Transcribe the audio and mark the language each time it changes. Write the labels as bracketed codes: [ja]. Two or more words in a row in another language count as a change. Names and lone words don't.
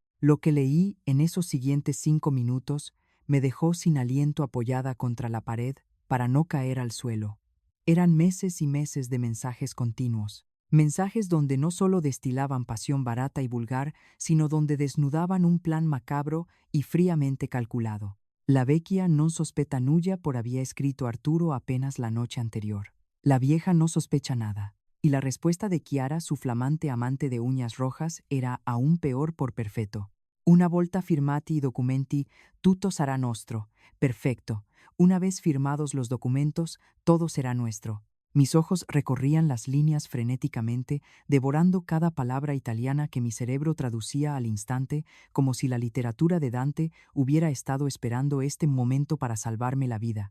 [es] Lo que leí en esos siguientes 5 minutos me dejó sin aliento apoyada contra la pared para no caer al suelo. Eran meses y meses de mensajes continuos. Mensajes donde no solo destilaban pasión barata y vulgar, sino donde desnudaban un plan macabro y fríamente calculado. [it] La vecchia non sospetta nulla [es] por había escrito Arturo apenas la noche anterior. La vieja no sospecha nada. Y la respuesta de Chiara, su flamante amante de uñas rojas, era aún peor por perfetto. [it] Una volta firmati i documenti, tutto sarà nostro. [es] Perfecto. Una vez firmados los documentos, todo será nuestro. Mis ojos recorrían las líneas frenéticamente, devorando cada palabra italiana que mi cerebro traducía al instante, como si la literatura de Dante hubiera estado esperando este momento para salvarme la vida.